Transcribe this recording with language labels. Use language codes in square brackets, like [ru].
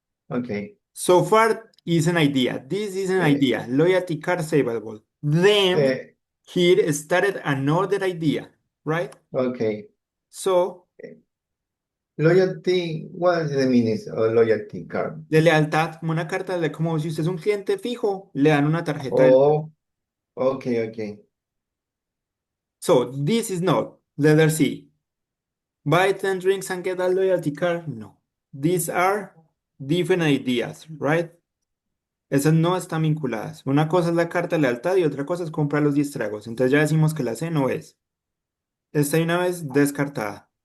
[en] Okay. So far is an idea. This is an Uh, idea. Loyalty card savable. Then uh, here started another idea, right? okay. So Loyalty, what is the meaning of loyalty card? [es] de lealtad, como una carta de como si usted es un cliente fijo, le dan una tarjeta de lealtad. [en] Oh, okay, okay. So this is not letter C. Buy 10 drinks and get a loyalty card. No. These are different ideas, right? [es] Esas no están vinculadas. Una cosa es la carta de lealtad y otra cosa es comprar los 10 tragos. Entonces ya decimos que la C no es. Esta hay una vez descartada.